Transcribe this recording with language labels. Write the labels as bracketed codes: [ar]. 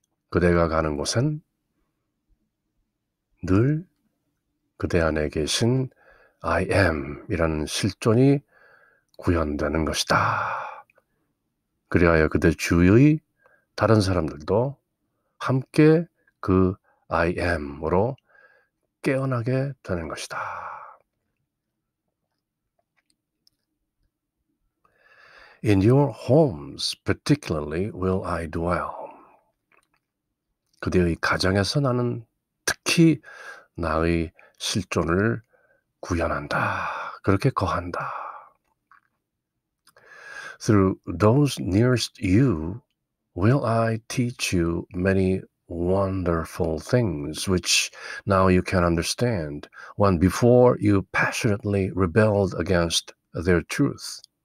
[ko] 그대가 가는 곳엔 늘 그대 안에 계신 I am 이라는 실존이 구현되는 것이다. 그리하여 그대 주위의 다른 사람들도 함께 그 I am으로 깨어나게 되는 것이다. [en] In your homes particularly will I dwell. [ko] 그대의 가정에서 나는 특히 나의 실존을 구현한다. 그렇게 거한다. [en] Through those nearest you will I teach you many wonderful things which now you can understand, when before you passionately rebelled against their truth.